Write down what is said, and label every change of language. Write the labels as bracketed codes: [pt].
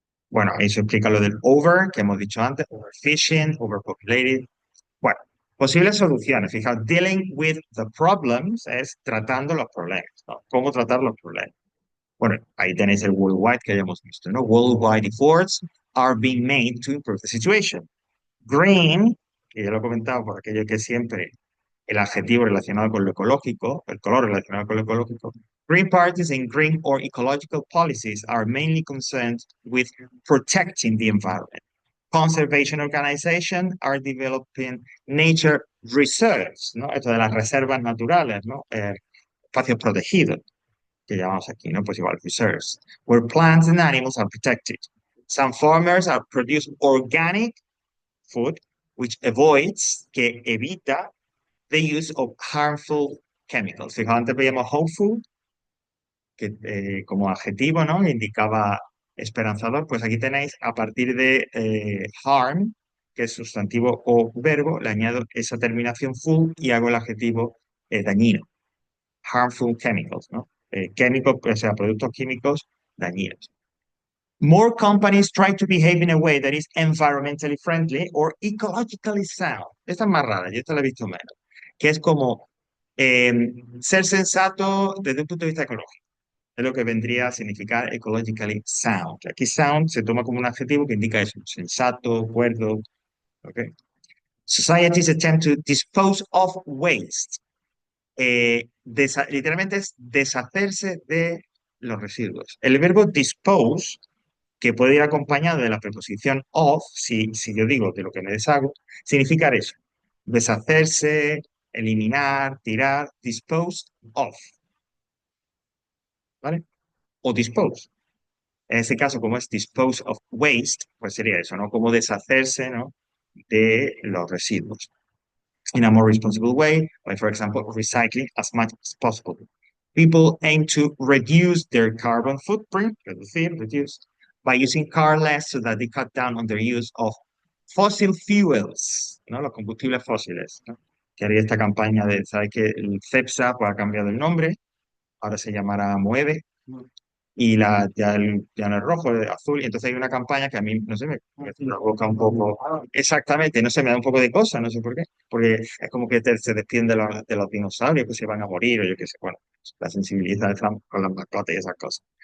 [es] Bueno, eso explica lo del over, que hemos dicho antes, overfishing, overpopulated. Bueno, posibles soluciones. Fijaos, [en] dealing with the problems [es] es tratando los problemas, ¿no? ¿Cómo tratar los problemas? Bueno, ahí tenéis el worldwide que hayamos visto, ¿no? [en] Worldwide efforts are being made to improve the situation. [es] Green, que ya lo he comentado por aquello que siempre el adjetivo relacionado con lo ecológico, el color relacionado con lo ecológico. [en] Green parties and green or ecological policies are mainly concerned with protecting the environment. Conservation organizations are developing nature reserves, ¿no? [es] Esto de las reservas naturales, ¿no? Espacios protegidos, que llamamos aquí, ¿no? Pues igual, [en] reserves, where plants and animals are protected. Some farmers are producing organic food, which avoids, [es] que evita, [en] the use of harmful chemicals. [es] Fijaos, antes veíamos hopeful, que como adjetivo, ¿no? Indicaba esperanzador. Pues aquí tenéis, a partir de harm, que es sustantivo o verbo, le añado esa terminación full y hago el adjetivo dañino. Harmful chemicals, ¿no? Químicos, o sea, productos químicos dañinos. [en] More companies try to behave in a way that is environmentally friendly or ecologically sound. [es] Esta es más rara, yo esta la he visto menos. Que es como eh, ser sensato desde un punto de vista ecológico. Es lo que vendría a significar ecologically sound. Aquí sound se toma como un adjetivo que indica eso, sensato, cuerdo. ¿Ok? [en] Societies attempt to dispose of waste. [es] Literalmente es deshacerse de los residuos. El verbo dispose, que puede ir acompañado de la preposición of, si yo digo de lo que me deshago, significa eso. Deshacerse, eliminar, tirar, dispose of, ¿vale? O dispose. En este caso, como es dispose of waste, pues sería eso, ¿no? Como deshacerse, ¿no? De los residuos. [en] In a more responsible way, like for example, recycling as much as possible. People aim to reduce their carbon footprint, reduce, by using car less so that they cut down on their use of fossil fuels, ¿no? [es] Los combustibles fósiles, ¿no? Que haría esta campaña de, ¿sabes que el CEPSA pues, ha cambiado el nombre, ahora se llamará MOEVE, y ya no es rojo, es azul, y entonces hay una campaña que a mí, no sé, me provoca un poco, exactamente, no sé, me da un poco de cosa, no sé por qué, porque es como que se despiden de los dinosaurios que se van a morir, o yo qué sé, bueno, la sensibilidad con las mascotas y esas cosas.